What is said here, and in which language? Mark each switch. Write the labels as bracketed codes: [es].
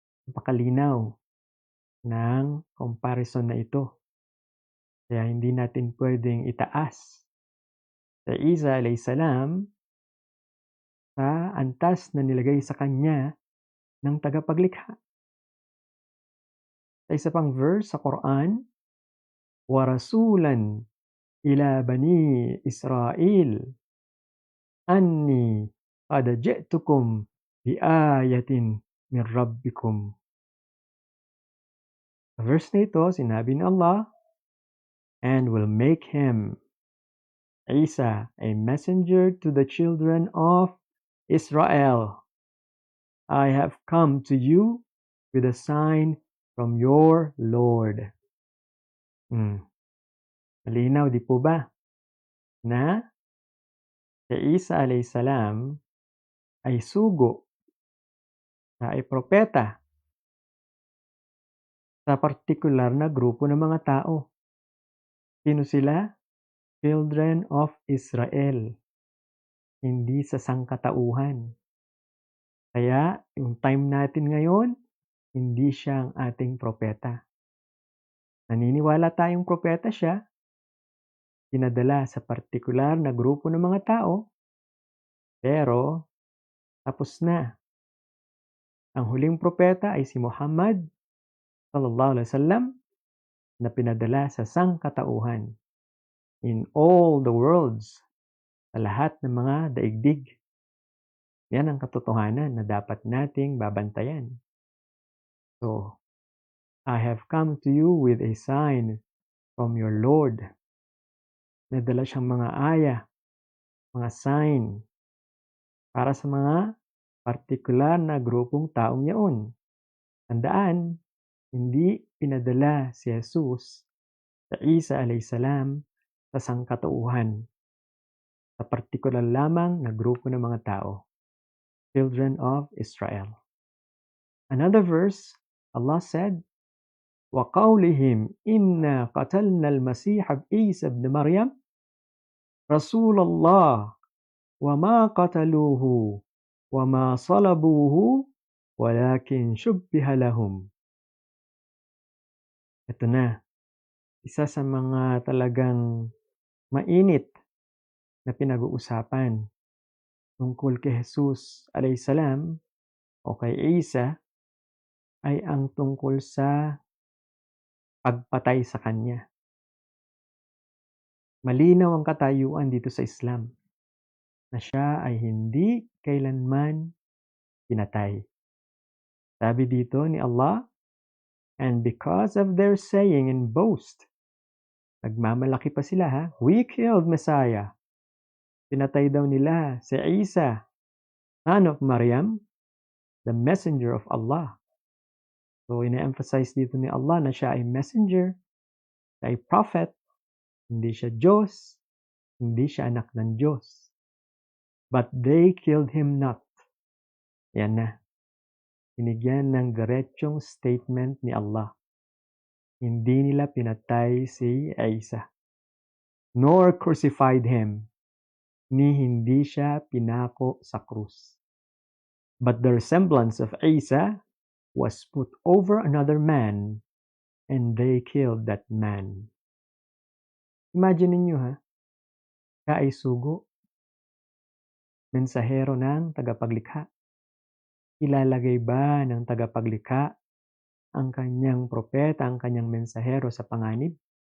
[tl] Napakalinaw ng comparison na ito. Kaya hindi natin pwedeng itaas sa Isa alayhi salam sa antas na nilagay sa kanya ng tagapaglikha. Sa isa pang verse sa Quran, [ar] وَرَسُولًا إِلَى بَنِي إِسْرَائِيلَ أَنِّي قَدْ جِئْتُكُمْ بِآيَةٍ مِنْ رَبِّكُمْ. [tl] Sa verse na ito, sinabi ni Allah, [en] and will make him, Isa, a messenger to the children of Israel. I have come to you with a sign from your Lord. [tl] Malinaw, di po ba? Na si Isa alayhi salam ay sugo na ay propeta sa partikular na grupo ng mga tao. Sino sila? [en] Children of Israel, [tl] hindi sa sangkatauhan. Kaya yung time natin ngayon, hindi siya ang ating propeta. Naniniwala tayong propeta siya, pinadala sa partikular na grupo ng mga tao, pero tapos na. Ang huling propeta ay si Muhammad sallallahu alaihi wasallam na pinadala sa sangkatauhan [en] in all the worlds, [tl] sa lahat ng mga daigdig. Yan ang katotohanan na dapat nating babantayan. [en] So, I have come to you with a sign from your Lord. [tl] Nadala siyang mga aya, mga sign para sa mga partikular na grupong taong yaon. Tandaan, hindi pinadala si Jesus sa Isa alayhisalam sa sangkatauhan, sa partikular lamang na grupo ng mga tao, children of Israel. [en] Another verse, Allah said, [ar] وَقَوْلِهِمْ إِنَّا قَتَلْنَا الْمَسِيحَ عِيسَى ابْنَ مَرْيَمَ رَسُولَ اللَّهِ وَمَا قَتَلُوهُ وَمَا صَلَبُوهُ وَلَكِنْ شُبِّهَ لَهُمْ. [tl] Ito na, isa sa mga talagang mainit na pinag-uusapan tungkol kay Jesus alayhisalam o kay Isa ay ang tungkol sa pagpatay sa kanya. Malinaw ang katayuan dito sa Islam na siya ay hindi kailanman pinatay. Sabi dito ni Allah, [en] and because of their saying and boast, [tl] nagmamalaki pa sila ha, [en] we killed Messiah. [tl] Pinatay daw nila si Isa, son of Maryam, the messenger of Allah. So, ina-emphasize dito ni Allah na siya ay messenger, siya ay prophet, hindi siya Diyos, hindi siya anak ng Diyos. [en] But they killed him not. [tl] Yan na. Binigyan ng diretsong statement ni Allah. Hindi nila pinatay si Isa. [en] Nor crucified him. [tl] Ni hindi siya pinako sa krus. [en] But the resemblance of Isa was put over another man, and they killed that man. [tl] Imagine ninyo ha, siya ay sugo, mensahero ng tagapaglikha. Ilalagay ba ng tagapaglikha ang kanyang propeta, ang kanyang mensahero sa panganib?